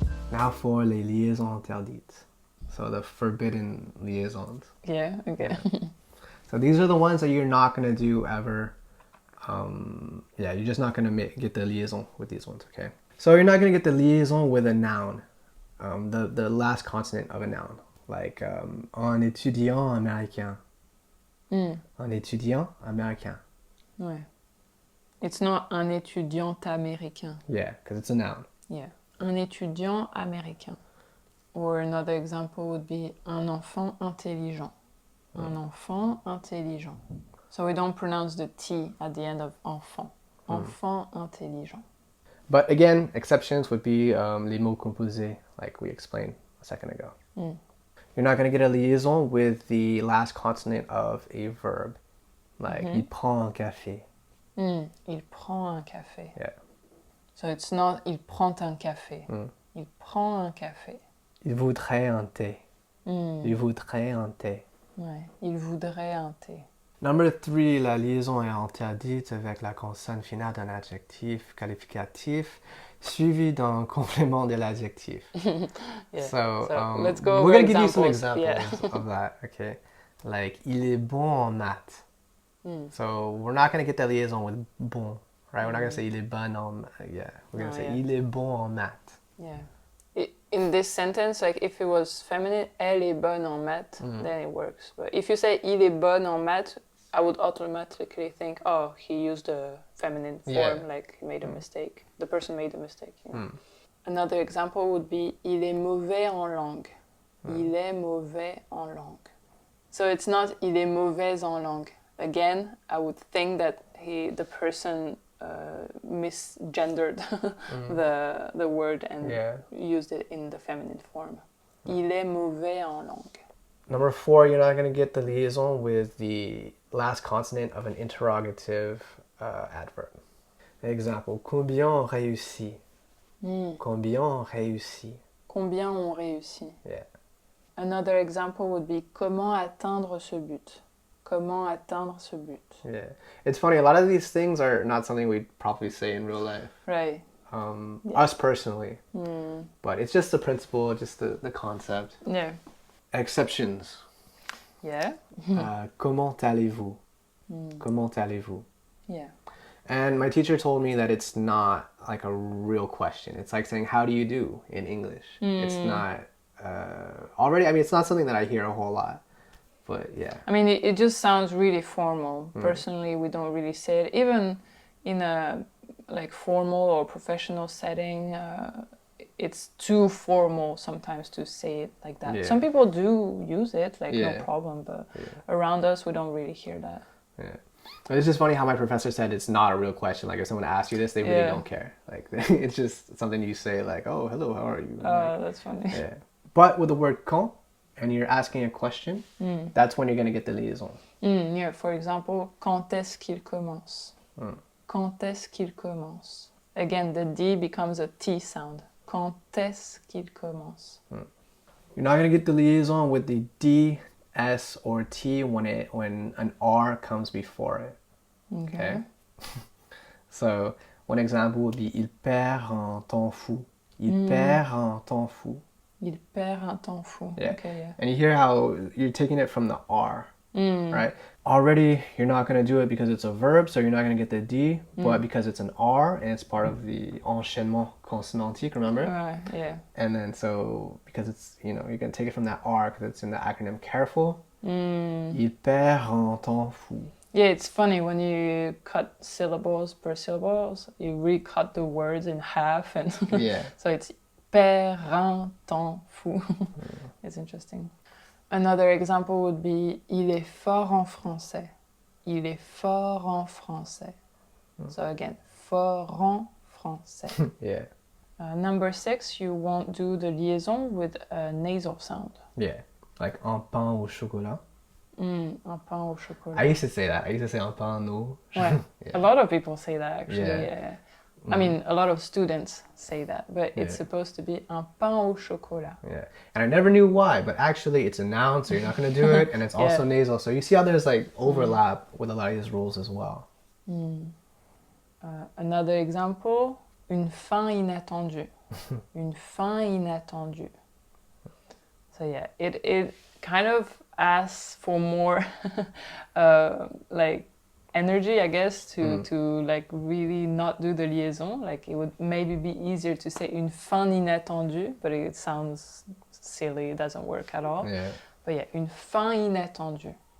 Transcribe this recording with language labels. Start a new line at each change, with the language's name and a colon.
English: Now for
French: les liaisons interdites.
English: So the forbidden liaisons. Yeah, okay. So these are the ones that you're not going to do ever. You're just not going to get the liaison with these ones, okay? So you're not going to get the liaison with a noun, the last consonant of a noun.
French: Like un étudiant américain. Un étudiant américain. Ouais.
English: It's not
French: un étudiant américain.
English: Yeah, because it's a noun. Yeah.
French: Un étudiant américain.
English: Or another example would be
French: un enfant intelligent. Un enfant intelligent.
English: So we don't pronounce the T at the end of enfant.
French: Enfant intelligent.
English: But again, exceptions would be
French: les mots composés,
English: like we explained a second ago. You're not going to get a liaison with the last consonant of a verb.
French: Like, il prend un café. Il prend un café.
English: Yeah. So it's not
French: il prend un café. Il prend un café. Il voudrait un thé. Il voudrait un thé. Ouais, il voudrait un thé. Number 3, la liaison est interdite avec la consonne finale d'un adjectif qualificatif suivi d'un complément de l'adjectif.
English: So let's go. We're going to give you some examples of that, okay? Like,
French: il est bon en maths.
English: So we're not going to get the liaison with bon, right? We're not going to say
French: il est bon en
English: we're going to say
French: il est bon en maths.
English: Yeah. In this sentence, like if it was feminine,
French: elle est bonne en maths,
English: then it works. But if you say
French: il est bon en maths,
English: I would automatically think, oh, he used a feminine form, like he made a mistake. The person made a mistake. You know? Another example would be
French: il est mauvais en langue. Il est mauvais en langue.
English: So it's not
French: il est mauvaise en langue.
English: Again, I would think that the person misgendered the word and used it in the feminine form.
French: Il est mauvais en langue.
English: Number 4, you're not going to get the liaison with the last consonant of an interrogative adverb.
French: Example, combien on réussit? Combien on réussit? Combien on réussit?
English: Yeah. Another example would be
French: comment atteindre ce but. Comment atteindre ce but.
English: Yeah. It's funny, a lot of these things are not something we'd probably say in real life. Right. Us personally. But it's just the principle, just the concept. Yeah. Exceptions. Yeah.
French: Comment allez-vous? Comment allez-vous?
English: Yeah. And my teacher told me that it's not like a real question. It's like saying, how do you do in English? It's not, it's not something that I hear a whole lot. But yeah. I mean, it just sounds really formal. Personally, we don't really say it. Even in a like formal or professional setting, it's too formal sometimes to say it like that. Yeah. Some people do use it, like Yeah. no problem, but around us, we don't really hear that. Yeah. It's just funny how my professor said it's not a real question. Like if someone asks you this, they really don't care. Like it's just something you say like, oh, hello, how are you? Oh, that's funny. Yeah. But with the word quand, and you're asking a question, that's when you're going to get the liaison. Yeah, for example,
French: quand est-ce qu'il commence? Quand est-ce qu'il commence?
English: Again, the D becomes a T sound.
French: Quand est-ce qu'il commence?
English: You're not going to get the liaison with the D, S, or T when an R comes before it. Okay? So, one example would be
French: il perd un temps fou. Il perd un temps fou. Il perd un temps fou.
English: Yeah. Okay, yeah. And you hear how you're taking it from the R, right? Already, you're not going to do it because it's a verb, so you're not going to get the D, but because it's an R and it's part of the enchaînement consonantique, remember? Yeah. And then so, because it's, you're going to take it from that R because it's in the acronym CAREFUL.
French: Il perd un temps fou.
English: Yeah, it's funny when you cut syllables per syllables, you recut the words in half, and Yeah. so it's
French: perd un temps fou.
English: It's interesting. Another example would be
French: il est fort en français. Il est fort en français.
English: So again,
French: fort en français.
English: Yeah. Number 6, you won't do the liaison with a nasal sound. Yeah.
French: Like un pain au chocolat. Un pain au chocolat.
English: I used to say that. I used to say
French: un pain au. Ouais.
English: Yeah. A lot of people say that actually. Yeah. I mean, a lot of students say that, but it's supposed to be
French: un pain au chocolat.
English: Yeah. And I never knew why, but actually it's a noun, so you're not going to do it, and it's also nasal. So you see how there's like overlap with a lot of these rules as well. Another example,
French: une fin inattendue. Une fin inattendue.
English: So yeah, it kind of asks for more like energy, I guess, to like really not do the liaison. Like it would maybe be easier to say
French: une fin inattendue,
English: but it sounds silly, it doesn't work at all. Yeah. But yeah,
French: une fin inattendue.